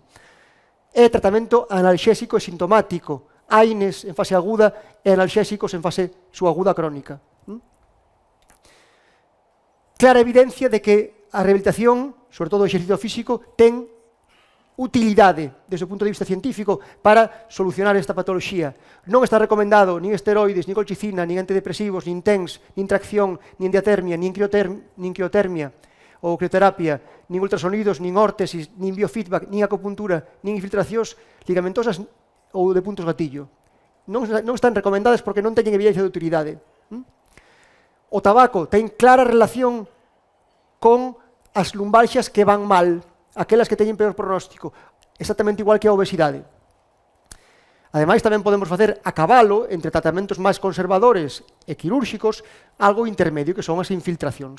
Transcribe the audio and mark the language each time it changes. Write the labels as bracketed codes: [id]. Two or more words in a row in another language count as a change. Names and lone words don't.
[gl] É tratamento analxésico e sintomático, AINES en fase aguda e analxésicos en fase subaguda crónica. Clara evidencia de que a rehabilitación, sobre todo o exercicio físico, ten utilidade desde o punto de vista científico para solucionar esta patoloxía. Non está recomendado nin esteroides, nin colchicina, nin antidepresivos, nin TENS, nin tracción, nin diatermia, nin criotermia ou crioterapia, nin ultrasonidos, nin órtesis, nin biofeedback, nin acupuntura, nin infiltracións ligamentosas ou de puntos gatillo. Non están recomendadas porque non teñen evidencia de utilidade. O tabaco ten clara relación con as lumbalxias que van mal, aquelas que teñen peor pronóstico, exactamente igual que a obesidade. Ademais, tamén podemos facer a cabalo, entre tratamentos máis conservadores e quirúrxicos, algo intermedio, que son as infiltracións.